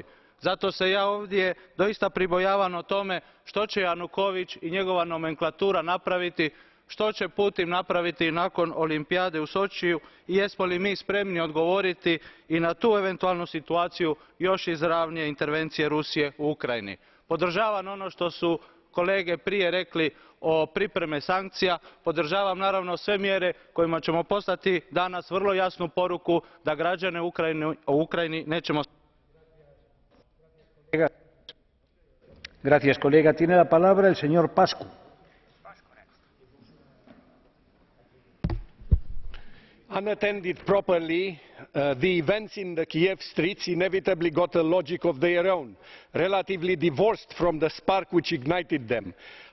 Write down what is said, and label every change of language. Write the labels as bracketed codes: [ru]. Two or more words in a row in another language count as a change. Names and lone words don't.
[hr] Zato se ja ovdje doista pribojavam o tome što će Januković i njegova nomenklatura napraviti, što će Putin napraviti nakon Olimpijade u Sočiju i jesmo li mi spremni odgovoriti i na tu eventualnu situaciju još izravnije intervencije Rusije u Ukrajini. Podržavam ono što su kolege prije rekli o pripremi sankcija, podržavam naravno sve mjere kojima ćemo poslati danas vrlo jasnu poruku da građane u Ukrajini nećemo. [es] Gracias, colega. Tiene la palabra el señor Pascu. [en] Unattended properly, the events in the Kiev streets inevitably got a logic of their own, relatively divorced from the spark which ignited them.